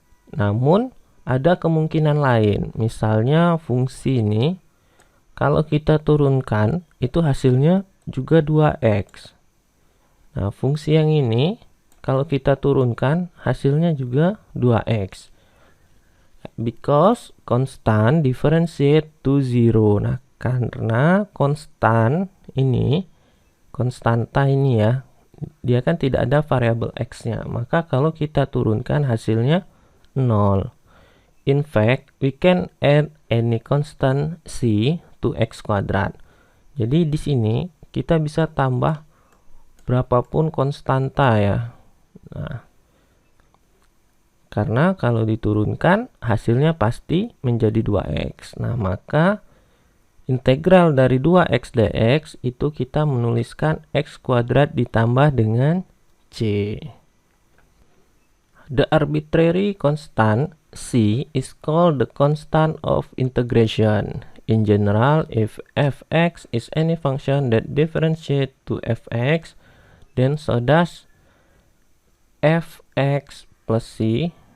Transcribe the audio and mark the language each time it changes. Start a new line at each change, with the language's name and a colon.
Indonesian: Namun ada kemungkinan lain, misalnya fungsi ini kalau kita turunkan itu hasilnya juga 2x. Nah, fungsi yang ini kalau kita turunkan hasilnya juga 2x.
English: Because constant differentiate to 0.
Indonesian: Nah, karena konstan ini, konstanta ini ya, dia kan tidak ada variabel x-nya. Maka kalau kita turunkan hasilnya 0.
English: In fact, we can add any constant c to x kuadrat.
Indonesian: Jadi di sini kita bisa tambah berapapun konstanta ya. Nah, karena kalau diturunkan hasilnya pasti menjadi 2x. Nah, maka integral dari 2x dx itu kita menuliskan x kuadrat ditambah dengan c.
English: The arbitrary constant c is called the constant of integration. In general, if fx is any function that differentiates to fx, then so does fx plus c.